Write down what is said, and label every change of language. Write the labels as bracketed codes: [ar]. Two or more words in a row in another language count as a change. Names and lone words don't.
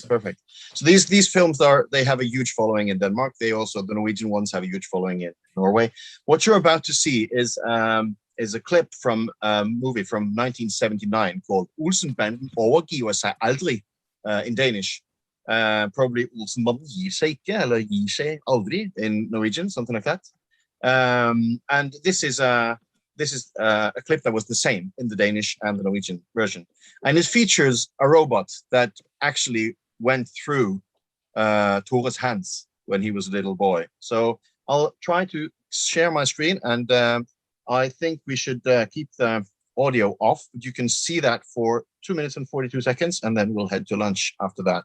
[en] So these films they have a huge following in Denmark. The Norwegian ones have a huge following in Norway. What you're about to see is a clip from a movie from 1979 called Olsenbanden overgiver sig aldrig, in Danish. Probably Olsenbanden gir seg ikke, [no] eller gir seg aldri [en] in Norwegian, something like that. And this is a clip that was the same in the Danish and the Norwegian version. And it features a robot that actually went through Tore's hands when he was a little boy. So I'll try to share my screen, and I think we should keep the audio off, but you can see that for 2 minutes and 42 seconds, and then we'll head to lunch after that.